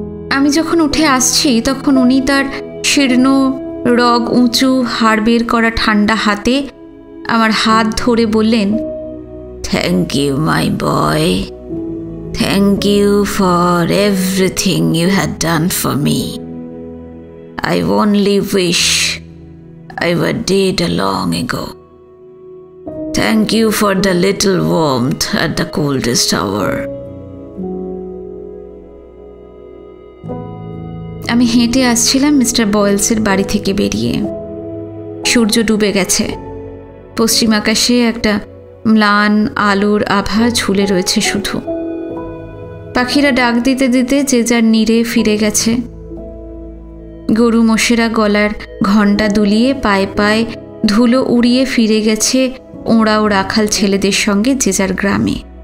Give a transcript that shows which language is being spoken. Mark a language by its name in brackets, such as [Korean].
[Bangla] আমি যখন উঠে আসছি তখন উনি তার শীর্ণ রগ উঁচু হাড় বের করা ঠান্ডা হাতে আমার হাত ধরে বললেন, [English] Thank you my boy. Thank you for everything you had done for me. I only wish I were dead long ago. Thank you for the little warmth at the coldest hour. [Bangla] আমি হেঁটে আসছিলাম mister বয়েলসের বাড়ি থেকে বেরিয়ে। সূর্য ডুবে গেছে। পশ্চিম আকাশে একটা ম্লান আলোর আভা ঝুলে রয়েছে শুধু। পাখিরা ডাক দিতে দিতে যে যার নীড়ে ফিরে গেছে। গরু মোষেরা গলার ঘণ্টা দুলিয়ে পায়ে পায়ে ধুলো উড়িয়ে ফিরে গেছে ওঁড়া ও রাখাল ছেলেদের সঙ্গে যে যার গ্রামে।